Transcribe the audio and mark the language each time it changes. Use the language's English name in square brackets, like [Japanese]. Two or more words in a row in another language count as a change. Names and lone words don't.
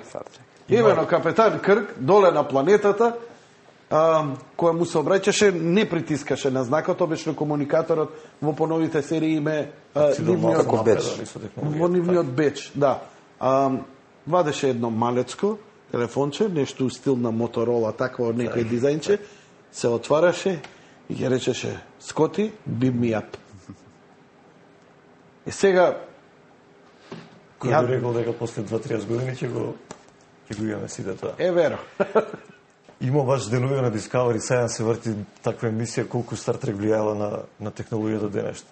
[Macedonian] Имено капетан Крк, доле на планетата, која му се обраќаше, не притискаше на знакот, обично комуникаторот во поновите серии име нивниот беч. Во нивниот беч, да. Вадеше едно малецко телефонче, нешто у стил на Моторола, такво некој дизајнче, се отвараше и ќе речеше Скоти, [English] beam me up. [Macedonian] И сега Кој би рекол дека после 2-30 години ќе го имаме сите тоа. веро. Има баш денови на Discovery, сега се врти таква емисија колку Star Trek влијала на технологијата денешта.